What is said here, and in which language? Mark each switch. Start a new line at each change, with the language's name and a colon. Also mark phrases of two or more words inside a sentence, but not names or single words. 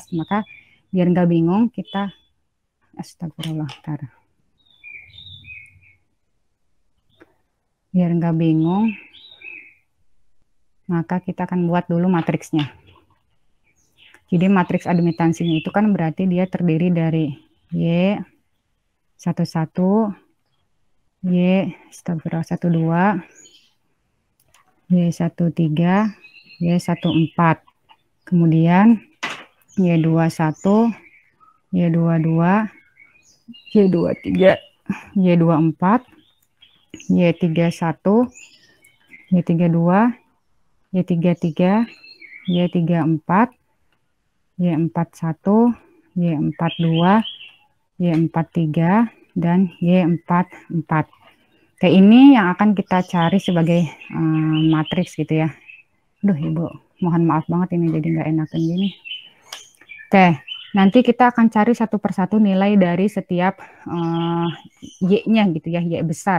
Indonesian: Maka biar nggak bingung, kita, astagfirullah, biar nggak bingung, maka kita akan buat dulu matriksnya. Jadi matriks admitansinya itu kan berarti dia terdiri dari Y11, Y12, Y13, Y14. Kemudian Y21, Y22, Y23, Y24, Y31, Y32, Y33, Y34, Y41, Y42, Y43, dan Y44. Oke, ini yang akan kita cari sebagai matriks gitu ya. Aduh, Ibu, mohon maaf banget ini jadi nggak enakan gini. Oke, nanti kita akan cari satu persatu nilai dari setiap Y-nya gitu ya, Y besar.